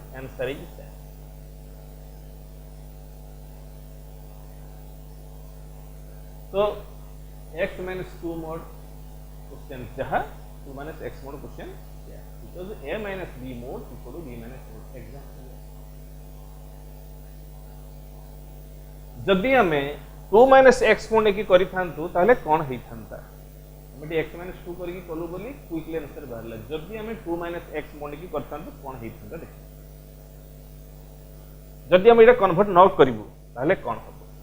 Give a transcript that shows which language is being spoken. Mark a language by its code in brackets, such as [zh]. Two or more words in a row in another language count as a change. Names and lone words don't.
[en] Answer is same. So x minus 2 mod question jaha 2 minus x mod question, because a minus b mod equal to b minus a. Example. [or] ଯଦି ଆମେ [en] 2 minus x mod [or] କି କରି ଥାନ୍ତୁ ତାଲେ କଣ ହେଇ ଥାନ୍ତା. ହମ [en] x minus 2 [or] କରି କଲୁ ବୋଲି [en] quickly answer [or] ବାହାରଲା. ଯଦି ଆମେ [en] 2 minus x mod [or] କି କରଥାନ୍ତୁ କଣ ହେଇ ଥାନ୍ତା ଦେଖ. ଯଦି ହମ ଏଟା କନଭର୍ଟ ନ କରିବୁ ତାଲେ କଣ ହୋ.